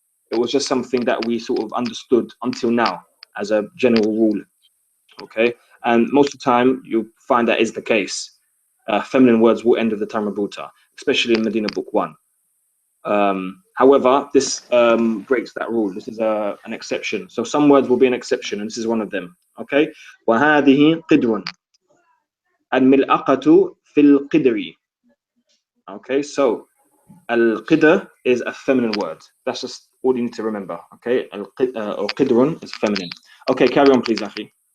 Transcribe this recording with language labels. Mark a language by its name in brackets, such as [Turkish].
[English] It was just something that we sort of understood until now as a general rule. Okay, and most of the time you find that is the case. Feminine words will end with the term marbuta, especially in Medina Book 1. However, this breaks that rule. This is an exception. So some words will be an exception, and this is one of them. [Arabic] Okay, وهذه قدر. الملعقة في القدر. [English] Okay, so al-qidr is a feminine word. That's just all you need to remember. Okay, or qidrun is feminine. Okay, carry on, please, Akhi.